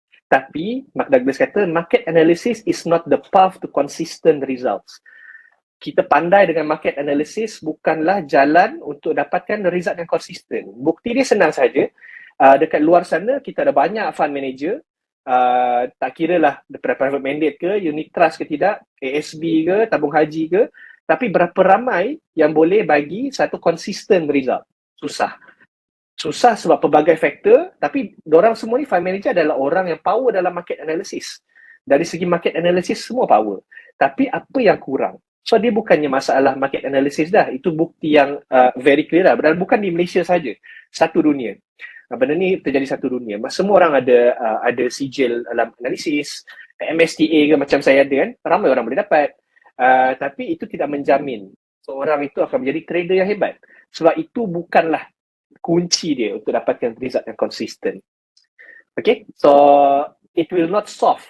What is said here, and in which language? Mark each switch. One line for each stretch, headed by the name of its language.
Malay: Tapi
English: Mark Douglas
Malay: kata
English: market analysis is not the path to consistent results.
Malay: Kita pandai dengan market analysis bukanlah jalan untuk dapatkan result yang konsisten. Bukti dia senang saja. Dekat luar sana kita ada banyak fund manager, tak kira lah daripada private mandate ke, unit trust ke tidak, ASB ke, tabung haji ke, tapi berapa ramai yang boleh bagi satu
English: consistent result?
Malay: Susah. Susah sebab pelbagai faktor, tapi diorang semua ni fund manager adalah orang yang power dalam market analysis. Dari segi market analysis semua power. Tapi apa yang kurang? So dia bukannya masalah market analysis dah. Itu bukti yang
English: very clear
Malay: lah. Dan bukan di Malaysia saja, satu dunia. Benda ni terjadi satu dunia. Semua orang ada sijil dalam analisis, MSTA ke macam saya ada kan, ramai orang boleh dapat. Tapi itu tidak menjamin seorang itu akan menjadi trader yang hebat. Sebab itu bukanlah kunci dia untuk dapatkan result yang konsisten.
English: Okay, so it will not solve.